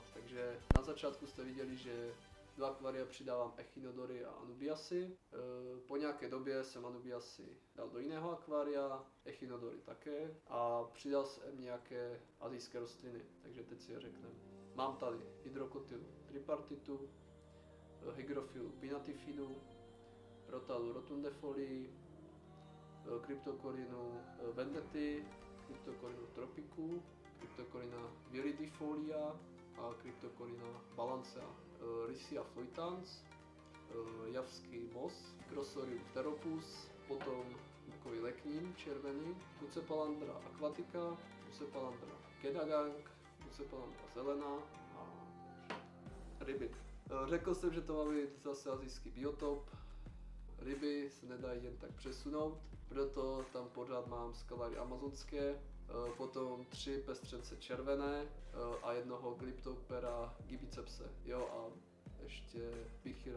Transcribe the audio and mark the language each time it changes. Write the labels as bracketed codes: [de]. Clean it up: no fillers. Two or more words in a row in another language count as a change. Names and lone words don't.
[cs] Takže na začátku jste viděli, že do akvária přidávám echinodory a anubiasy. Po nějaké době jsem anubiasy dal do jiného akvária, echinodory také a přidal jsem nějaké asijské rostliny, takže teď si je řekneme. Mám tady Hydrocotyl tripartitu, Hygrophil pinnatifinu, Rotalu rotundifolii, Cryptocorynu vendetti, Cryptocorynu tropicu, Cryptocoryna viridifolia a Cryptocoryna balancea, Riccia fluitans, javský mos, Crossorium pteropus, potom bukový leknín červený, Bucepalandra aquatica, Bucepalandra kedagang, Bucepalandra zelená a ryby. Řekl jsem, že to má být zase asijský biotop. Ryby se nedají jen tak přesunout, proto tam pořád mám skalary amazonské, potom 3 pestřence červené a jednoho Glyptoptera gibicepse, jo, a ještě Bichira.